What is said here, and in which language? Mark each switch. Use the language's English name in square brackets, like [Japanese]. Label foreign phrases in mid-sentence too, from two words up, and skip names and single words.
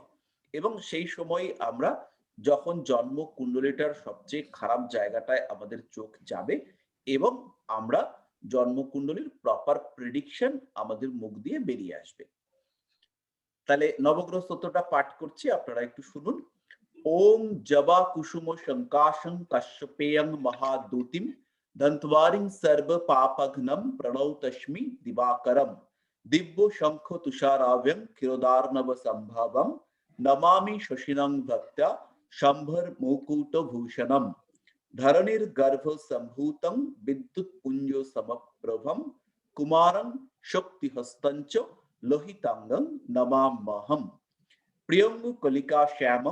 [Bangla] এবং সেই সময় আমরা যখন জন্ম কুণ্ডলীটার সবচেয়ে খারাপ জায়গাটায় আমাদের চোখ যাবে, এবং আমরা জন্ম কুণ্ডলীর [English] proper prediction [Bangla] আমাদের মুখ দিয়ে বেরিয়ে আসবে। তাহলে নবগ্রহ স্তোত্রটা পাঠ করছি, আপনারা একটু শুনুন। [Sanskrit] ওম জবা কুসুম শঙ্কাশং কশ্যপেয়ং মহাদূতিম দন্তবারিং সর্ব পাপঘ্নম প্রণৌতস্মি দিবাকরম দিব্য শঙ্খ তুষারাভ্যং ক্ষীরোদার্ণব সম্ভবম নমামি শশিনং ভক্ত্যা শম্ভর মুকুট ভূষণম ধরণীর গর্ভ সম্ভূতং বিদ্যুৎ পুঞ্জ সমপ্রভম কুমারং শক্তি হস্তঞ্চ লোহিতাঙ্গং নমাম্যহম প্রিয়ঙ্গু কলিকা শ্যামং